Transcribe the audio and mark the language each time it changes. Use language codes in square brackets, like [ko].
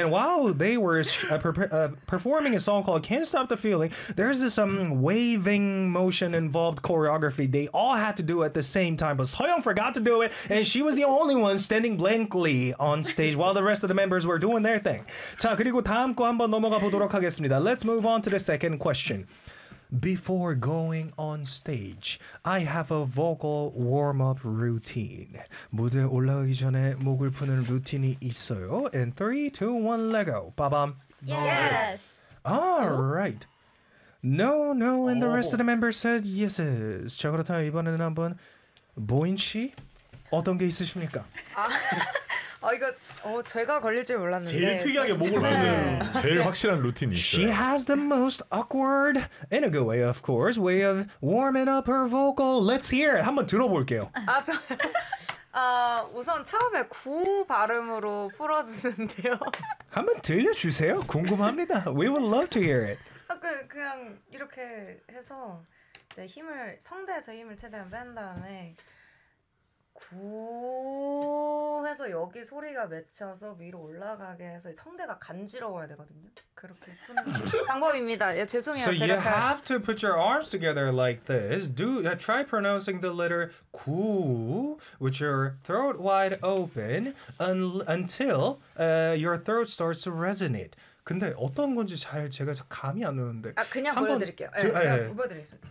[en] And while they were performing a song called Can't Stop the Feeling, there's this waving motion involved choreography. They all had to do at the same time, but Soyoung forgot to do it. And she was the only one standing blankly on stage while the rest of the members were doing their thing. [ko] 자, 그리고 다음 거 한번 넘어가 보도록 하겠습니다. [en] Let's move on to the second question. Before going on stage, I have a vocal warm-up routine. [ko] 무대 올라가기 전에 목을 푸는 루틴이 있어요. [en] And 3, 2, 1, let go. Ba-bam. Yes. All right. No, no, and the rest of the members said yeses. [ko] 자, 그렇다면 이번에는 한번 보인 씨, 어떤 게 있으십니까? 이거 제가 걸릴 줄 몰랐는데 제일 특이하게 목을 푸는 제일 확실한 루틴이 있어요. [en] She has the most awkward in a good way of course way of warming up her vocal. Let's hear it. [ko] 한번 들어볼게요. 아, 저 아, 우선 처음에 구 발음으로 풀어주는데요. 한번 들려주세요. 궁금합니다. [en] We would love to hear it. [ko] 아, 그냥 이렇게 해서 이제 힘을 성대에서 힘을 최대한 뺀 다음에 구 해서 여기 소리가 맺혀서 위로 올라가게 해서 성대가 간지러워야 되거든요. 그렇게 푸는 방법입니다. 예, 죄송해요. [en] So [ko] 제가 [en] you have to put your arms together like this. Do try pronouncing the letter 구 with your throat wide open until your throat starts to resonate. [ko] 근데 어떤 건지 잘 제가 감이 안 오는데. 아, 그냥 한번 보여드릴게요. 예, 그냥 보여드리겠습니다.